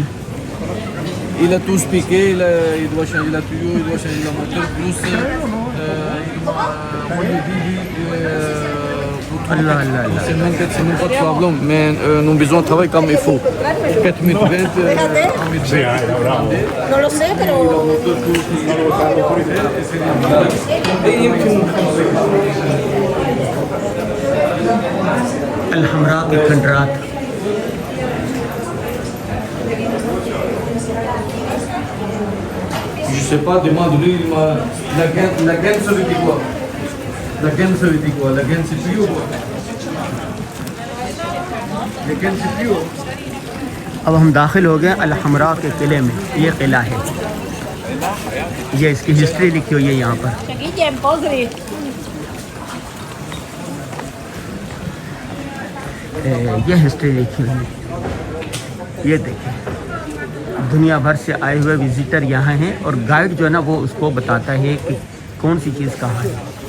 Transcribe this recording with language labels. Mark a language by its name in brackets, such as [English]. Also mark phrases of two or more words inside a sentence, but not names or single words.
[French] Il a tout piqué, il doit changer la tuyau, il doit changer la moteur, plus [Arabic] اللہ اللہ اللہ۔ [French] c'est même pas de problème, mais nous avons besoin de travailler comme il faut. 4 mètres, [Spanish] No lo sé, pero [Urdu] الحمراء کے کھنڈرات، [French] je sais pas, demande-lui, la gaine ça veut dire quoi? La gaine ça veut dire quoi? La gaine c'est plus haut quoi? La gaine c'est plus haut. [Urdu] اب ہم داخل ہو گئے الحمراء کے قلعے میں، یہ قلعہ ہے، یہ اس کی ہسٹری لکھی ہوئی ہے یہاں پر۔ [Catalan] Guillem, Podri. [Urdu] یہ ہسٹری لکھی ہوئی ہے، یہ دیکھیں دنیا بھر سے آئے ہوئے وزٹر یہاں ہیں، اور گائیڈ جو ہے نا وہ اس کو بتاتا ہے کہ کون سی چیز کہاں ہے۔